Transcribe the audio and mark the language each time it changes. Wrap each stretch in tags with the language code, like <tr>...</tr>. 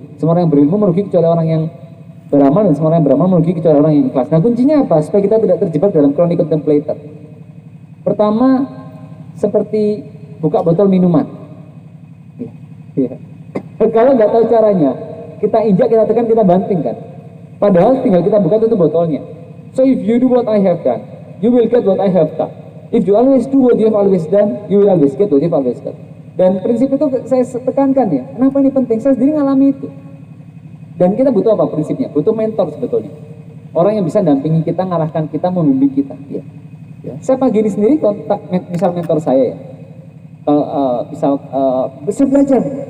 <id>Semua orang yang berilmu merugi kecuali orang yang beramal, dan semua orang yang beramal merugi kecuali orang yang ikhlas. Nah kuncinya apa? Supaya kita tidak terjebak dalam chronic contemplator. Pertama, seperti buka botol minuman. Ya. Kalau nggak tahu caranya, kita injak, kita tekan, kita banting kan. Padahal tinggal kita buka tutup botolnya.</id> <en>So if you do what I have done, you will get what I have done. If you always do what you have always done, you will always get what you have always done.</en> <id>Dan prinsip itu saya tekankan ya. Kenapa ini penting? Saya sendiri ngalami itu. Dan kita butuh apa prinsipnya? Butuh mentor sebetulnya. Orang yang bisa dampingi kita, ngarahkan kita, membimbing kita. Ya. Ya. Saya pagi ini sendiri kontak misal mentor saya ya. Saya belajar.</id>